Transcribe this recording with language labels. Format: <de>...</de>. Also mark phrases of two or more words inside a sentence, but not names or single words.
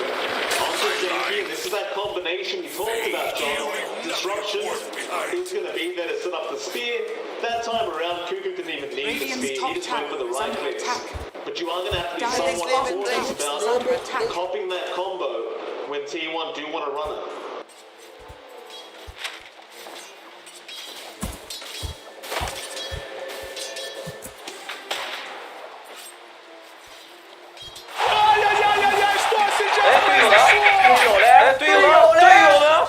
<en>Onto Zenki, and this is that combination we talked about, John. Disruption is going to be there to set up the spear. That time around, Cuckoo didn't even need the Radiant's spear. top He just went for the tower is right under clicks. attack. But you are going to have to be Dire somewhat Next level cautious play, about next level play. copying that combo when T1 do want to run it.</en> <ru>Ай-яй-яй-яй-яй, что сейчас</ru> <zh>哎，队友呢？</zh> <ru>произошло?</ru> <zh>哎，队友呢？队友呢？</zh>